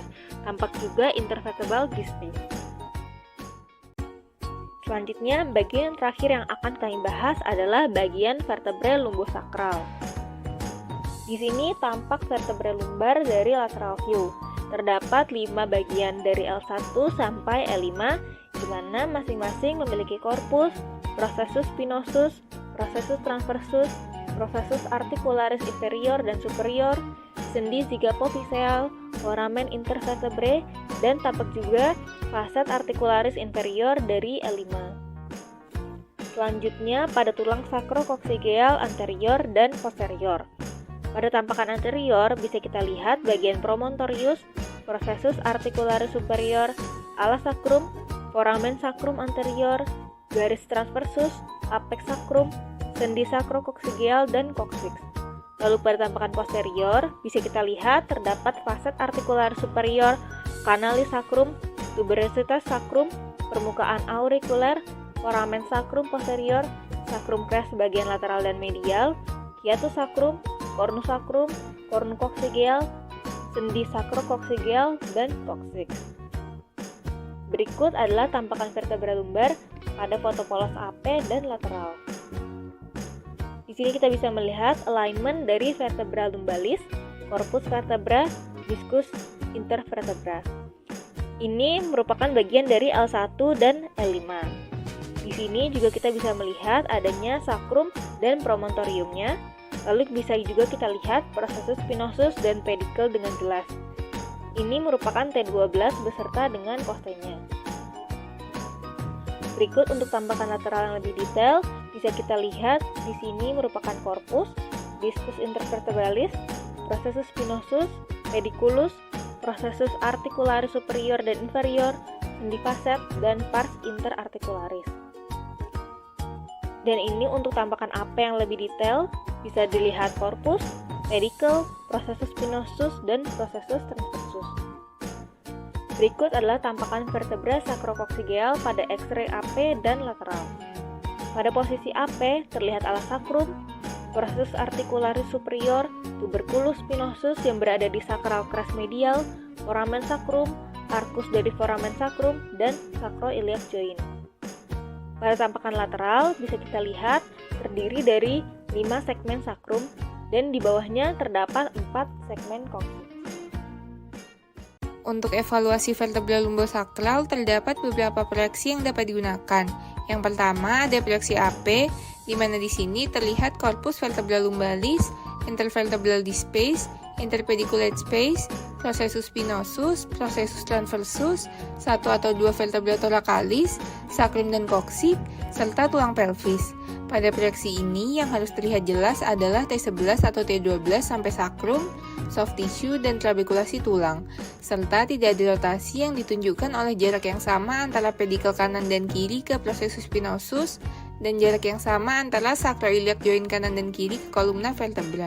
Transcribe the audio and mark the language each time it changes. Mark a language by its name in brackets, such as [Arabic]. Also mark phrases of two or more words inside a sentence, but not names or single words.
[Indonesian] Tampak juga [English] intervertebral disc space. [Indonesian] Selanjutnya, bagian terakhir yang akan kami bahas adalah bagian vertebrae lumbosakral. Di sini tampak vertebrae lumbar dari [English] lateral view. [Indonesian] Terdapat 5 bagian dari L1 sampai L5, di mana masing-masing memiliki corpus, [Latin] processus spinosus, processus transversus, processus articularis inferior [Indonesian] dan superior, sendi zygapophyseal, [Latin] foramen intervertebrae, [Indonesian] dan tampak juga [Latin] facet articularis inferior [Indonesian] dari L5. Selanjutnya pada tulang sacrococcygeal anterior dan posterior. Pada tampakan anterior bisa kita lihat bagian promontorius, [Latin] processus articularis superior, ala sacrum, [Indonesian] foramen sacrum anterior, garis transversus, [Latin] apex sacrum, [Indonesian] sendi sacrococcygeal, dan coccyx. Lalu pada tampakan posterior bisa kita lihat terdapat [Latin] facet articularis superior, [Indonesian] kanalis sacrum, tuberositas sacrum, permukaan aurikuler, foramen sacrum posterior, [English] sacrum crest [Indonesian] bagian lateral dan medial, [Latin] hiatus sacrum, cornus sacrum, [Indonesian] cornucoccygeal, sendi sacrococcygeal, dan coccyx. Berikut adalah tampakan vertebra lumbar pada foto polos AP dan lateral. Di sini kita bisa melihat alignment dari vertebra lumbalis, [Latin] corpus vertebra, discus intervertebra. [Indonesian] Ini merupakan bagian dari L1 dan L5. Di sini juga kita bisa melihat adanya sacrum dan promontoriumnya. Lalu bisa juga kita lihat [Latin] processus spinosus [Indonesian] dan pedicle dengan jelas. Ini merupakan T12 beserta dengan costenya. Berikut untuk tampakan lateral yang lebih detail, bisa kita lihat di sini merupakan [Latin] corpus, discus intervertebralis, processus spinosus, pediculus, processus articularis superior [Indonesian] dan inferior, sendi facet, dan [Latin] pars interarticularis. [Indonesian] Dan ini untuk tampakan AP yang lebih detail, bisa dilihat corpus, pedicle, [Latin] processus spinosus, [Indonesian] dan [Latin] processus transversus. [Indonesian] Berikut adalah tampakan vertebra sacrococcygeal pada X-ray AP dan lateral. Pada posisi AP terlihat [Latin] ala sacrum, processus articularis superior, tuberculus spinosus [Indonesian] yang berada di [English] sacral crest medial, [Indonesian] foramen sacrum, arcus dari foramen sacrum, dan [English] sacroiliac joint. [Indonesian] Pada tampakan lateral bisa kita lihat terdiri dari 5 segmen sacrum dan di bawahnya terdapat 4 segmen coccyx. Untuk evaluasi vertebra lumbosakral terdapat beberapa proyeksi yang dapat digunakan. Yang pertama ada proyeksi AP, di mana di sini terlihat [Latin] corpus vertebra lumbalis, [English] intervertebral disc space, interpediculate space, [Latin] processus spinosus, processus transversus, [Indonesian] 1 atau 2 [Latin] vertebra thoracalis, [Indonesian] sacrum dan coccyx, serta tulang pelvis. Pada proyeksi ini yang harus terlihat jelas adalah T11 atau T12 sampai sacrum, [English] soft tissue, [Indonesian] dan trabekulasi tulang, serta tidak ada rotasi yang ditunjukkan oleh jarak yang sama antara pedicle kanan dan kiri ke processus spinosus, dan jarak yang sama antara [English] sacroiliac joint [Indonesian] kanan dan kiri ke kolumna vertebra.